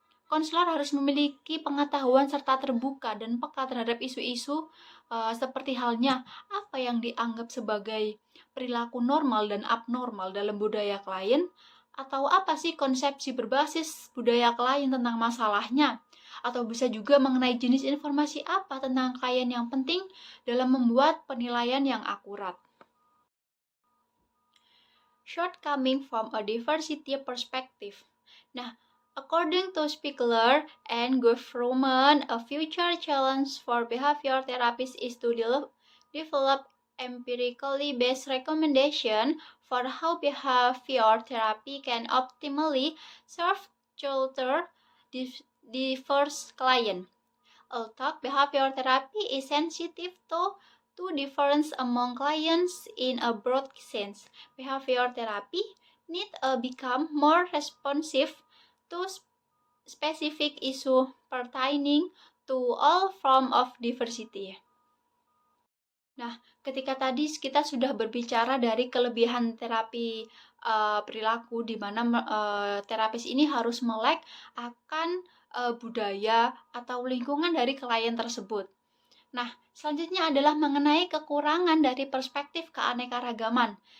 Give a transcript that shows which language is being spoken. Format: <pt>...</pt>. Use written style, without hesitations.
<id>Konselor harus memiliki pengetahuan serta terbuka dan peka terhadap isu-isu seperti halnya apa yang dianggap sebagai perilaku normal dan abnormal dalam budaya klien, atau apa sih konsepsi berbasis budaya klien tentang masalahnya, atau bisa juga mengenai jenis informasi apa tentang klien yang penting dalam membuat penilaian yang akurat.</id> <en>Shortcoming from a diversity perspective. Nah, according to Spiegler and Goffroman, a future challenge for behavior therapists is to develop empirically based recommendation for how behavior therapy can optimally serve tutor diverse client. Although behavior therapy is sensitive to difference among clients in a broad sense, behavior therapy need become more responsive to specific issue pertaining to all form of diversity.</en> <id>Nah, ketika tadi kita sudah berbicara dari kelebihan terapi perilaku, di mana terapis ini harus melek akan budaya atau lingkungan dari klien tersebut. Nah, selanjutnya adalah mengenai kekurangan dari perspektif keanekaragaman.</id>